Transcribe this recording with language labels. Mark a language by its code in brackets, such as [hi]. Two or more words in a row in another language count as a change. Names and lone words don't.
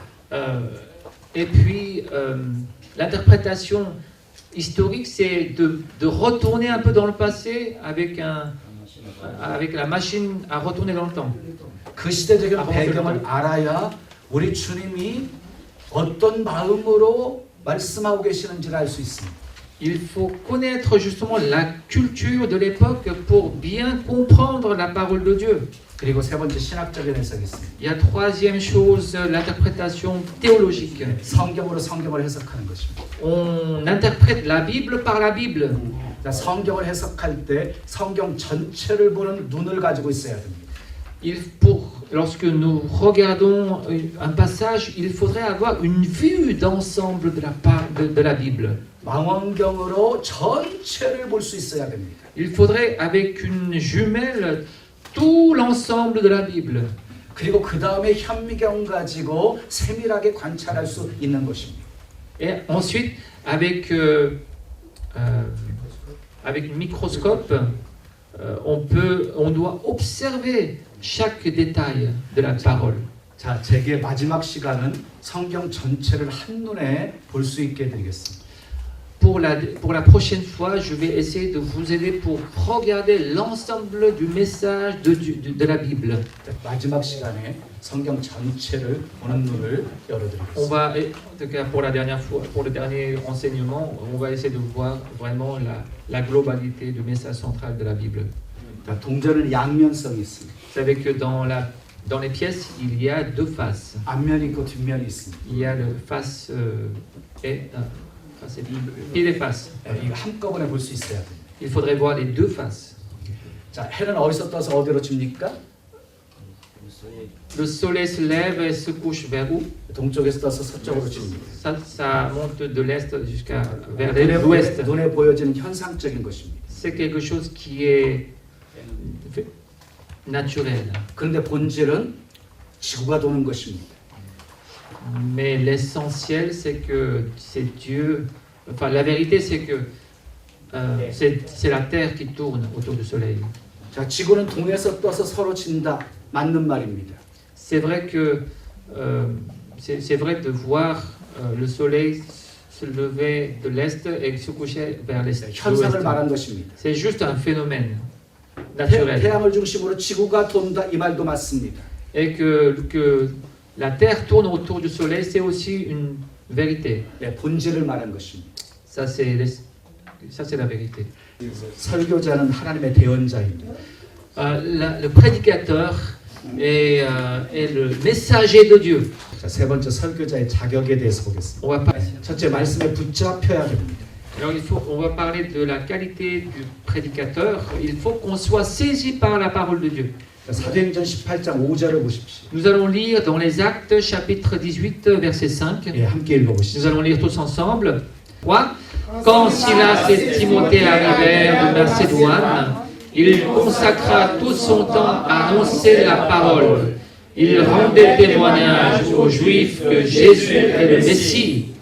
[fr] Et puis l'interprétation historique, c'est de retourner un peu dans le passé avec la machine à retourner dans le temps. [ko] 그 시대적인 배경을 알아야 우리 주님이 어떤 마음으로 말씀하고 계시는지를 알 수 있습니다. [fr] Il faut connaître justement la culture de l'époque pour bien comprendre la parole de Dieu. [ko] 그리고 세 번째 신학적인 해석이 있습니다. [fr] Il y a troisième chose, l'interprétation théologique. [ko] 성경으로 성경을 해석하는 것입니다. [fr] On interprète la Bible par la Bible. [ko] 자, 성경을 해석할 때 성경 전체를 보는 눈을 가지고 있어야 됩니다. [fr] Lorsque nous regardons un passage, il faudrait avoir une vue d'ensemble de la Bible. [ko] 망원경으로 전체를 볼 수 있어야 됩니다. [fr] Il faudrait, avec une jumelle, tout l'ensemble de la Bible. [ko] 그리고 그 다음에 현미경 가지고 세밀하게 관찰할 수 있는 것입니다. [fr] Et ensuite, avec un microscope, on doit observer chaque détail de la parole. [ko] 자, 제게 마지막 시간은 성경 전체를 한눈에 볼 수 있게 해드리겠습니다. [fr] Pour la prochaine fois, je vais essayer de vous aider pour regarder l'ensemble du message de la Bible. [ko] 자, 마지막 시간에 성경 전체를 보는 눈을 열어드리겠습니다. [fr] On va, en tout cas pour la dernière fois, pour le dernier enseignement, on va essayer de voir vraiment la globalité du message central de la Bible. [ko] 자, 동전은 양면성이 있습니다. [fr] Vous savez que dans les pièces, il y a 2 faces. [ko] 앞면이 있고 뒷면이 있습니다. [fr] Il y a le face et les faces. [ko] 이거 한꺼번에 볼 수 있어야 됩니다. [fr] Il faudrait voir les 2 faces. [ko] 자, 해는 어디서 떠서 어디로 집니까? [fr] Le soleil se lève et se couche vers où? [ko] 동쪽에서 떠서 서쪽으로 집니다. [fr] Ça monte de l'est jusqu'à vers l'ouest. [ko] 눈에 보여지는 현상적인 것입니다. [fr] C'est quelque chose qui est naturel. [ko] 그런데 본질은 지구가 도는 것입니다. [fr] Mais l'essentiel, c'est que c'est Dieu. Enfin, la vérité, c'est que c'est la terre qui tourne autour du soleil. [ko] 자, 지구는 동에서 떠서 서로 진다. 맞는 말입니다. [fr] C'est vrai que c'est vrai de voir le soleil se lever de l'est et se coucher vers l'est. [ko] 현상을 말한 것입니다. [fr] C'est juste un phénomène naturel. [ko] 태양을 중심으로 지구가 돈다 이 말도 맞습니다. [fr] Et que la terre tourne autour du soleil, c'est aussi une vérité. [ko] 네, 본질을 말한 것입니다. [fr] Ça c'est la vérité. [ko] 설교자는 하나님의 대언자입니다. [fr] Le prédicateur, est le messager de Dieu. [ko] 자, 세 번째 설교자의 자격에 대해서 보겠습니다. [fr] On va pas- [ko] 첫째, 말씀에 붙잡혀야 됩니다. [fr] Alors on va parler de la qualité du prédicateur. Il faut qu'on soit saisi par la parole de Dieu. [ko] 자, 사도행전 18장 5절을 보십시오. [fr] Nous allons lire dans les Actes, chapitre 18, verset 5. [ko] 예, 함께 읽어보시죠. [fr] Nous allons lire tous ensemble. 3. Quand Silas et Timothée arrivèrent de Macédoine, il consacra tout son temps à annoncer la parole. Il rendait témoignage aux Juifs que Jésus est le Messie.